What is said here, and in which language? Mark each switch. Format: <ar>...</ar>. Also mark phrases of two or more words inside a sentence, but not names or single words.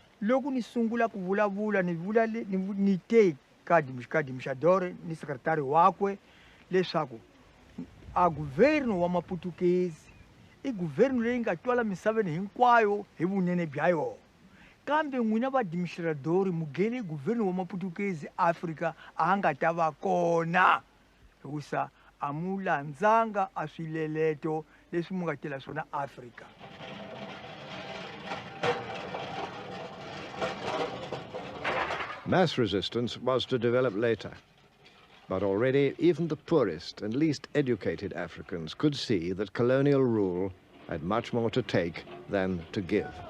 <ts>loko ni sungula ku vulavula ni te ka dimshadore ni sekretari wakwe leswaku a governo wa maputukezi I governo leyi nga twala misaveni hinkwayo hi vunene bya yona kambe n'wina vaadministradori mugeni governo wa maputukezi Afrika a nga ta va kona hikusa a mu landzanga a swileleto leswi mu nga tela swona Afrika.</ts> <en>Mass resistance was to develop later. But already even the poorest and least educated Africans could see that colonial rule had much more to take than to give.</en>